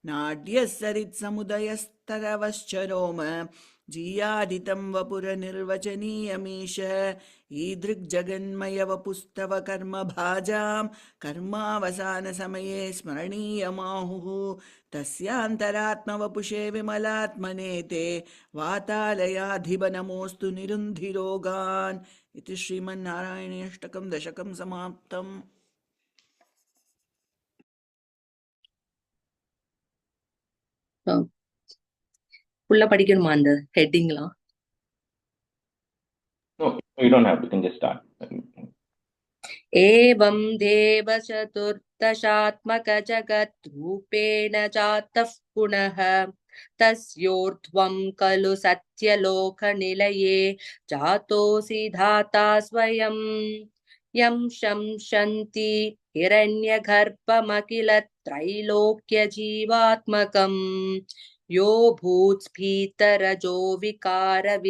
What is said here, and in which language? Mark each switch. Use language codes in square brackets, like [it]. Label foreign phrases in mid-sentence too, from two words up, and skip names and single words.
[sa] नाड्यः सरित्समुदयस्तरवश्च रोम जीयादितं वपुरनिर्वचनीयमीश ईदृग्जगन्मय वपुस्तव कर्मभाजां कर्मावसानसमये स्मरणीयमाहुः तस्यान्तरात्मवपुषे विमलात्मने ते वातालयाधिप नमोऽस्तु निरुन्धिरोगान् इति श्रीमन्नारायणीयष्टकं दशकं समाप्तम्. [ta] full படிக்கணுமா அந்த ஹெட்டிங்லாம்? [en] No, you don't have to. You can just start. [sa] एवं देव चतुर्दशात्मक जगत् रूपेण जातः पुनः तस्योर्ध्वं खलु सत्यलोकनिलये जातोऽसि धाता स्वयं यं शंसन्ति हिरण्यगर्भमखिल त्रैलोक्यजीवात्मकम् यो भूत्स्फीतरजो विकार